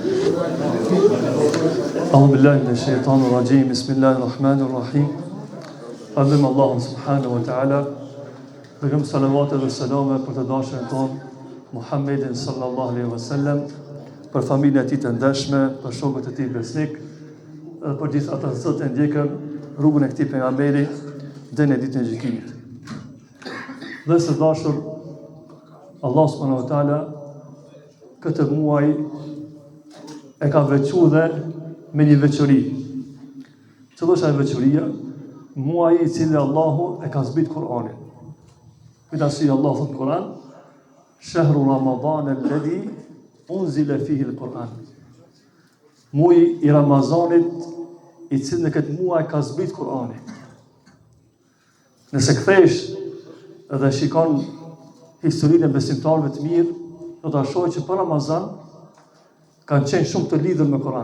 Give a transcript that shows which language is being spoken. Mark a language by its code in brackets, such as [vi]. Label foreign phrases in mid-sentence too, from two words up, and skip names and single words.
[ar] أعوذ بالله من الشيطان الرجيم بسم الله الرحمن الرحيم [sq] Falem Allahun [ar] سبحانه وتعالى [sq] Dërgëm salavatet dhe selame për të dashën tonë Muhammedin [ar] صلى الله عليه وسلم, [sq] për familjen e tij të ndershme, për shokët e tij besnik, dhe për gjithë ata që ndjekën rrugën e këtij pejgamberi deri në ditën e gjykimit. Dhe së dashur, Allah [ar] سبحانه وتعالى [sq] këtë muaj e ka veçuar dhe me një veçori. Cila është ajo veçoria? Muaji i cili Allahu e ka zbrit Kur'anin. Pasi Allah thot në Kur'an, [ar] شهر رمضان الذي أنزل فيه القرآن. [sq] Muaji i Ramazanit i cili në këtë muaj ka zbrit Kur'ani. Nëse kthesh dhe shikon historinë e besimtarëve të mirë, do ta shohë që për Ramazan kanë qenë shumë të lidhur me Kur'an.